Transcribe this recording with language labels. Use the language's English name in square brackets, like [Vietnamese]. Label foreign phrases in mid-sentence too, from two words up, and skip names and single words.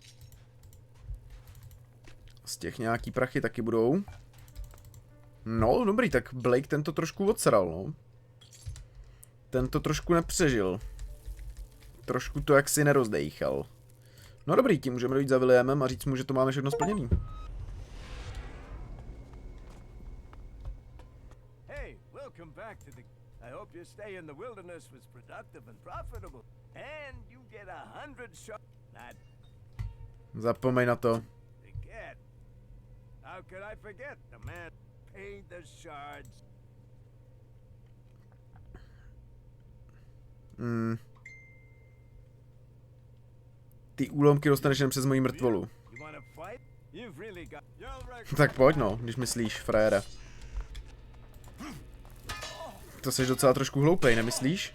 [Czech] Z těch nějaký prachy taky budou. No, dobrý, tak Blake tento trošku odsral, no. Tento trošku nepřežil. Trošku to jaksi nerozdejchal. No dobrý, tím můžeme dojít za Williamem a říct mu, že to máme všechno splněný. [English] Hey, welcome back to the... I hope your stay in the wilderness was productive and profitable. And you get 100 shots. That... [Czech] Zapomeň na to. [English] Again. How could I forget? The man paid the shards. [Czech] Ty úlomky dostaneš jen přes moji mrtvolu. Tak pojď no, když myslíš, frajere. To jsi docela trošku hloupej, nemyslíš?